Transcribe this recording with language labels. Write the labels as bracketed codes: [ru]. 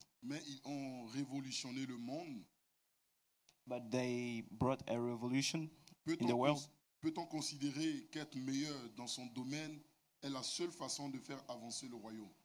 [fr] mais ils ont révolutionné le monde. [en] but they brought a revolution in the [fr] Peut-on [en] world. [fr] peut-on considérer qu'être meilleur dans son domaine est la seule façon de faire avancer le royaume?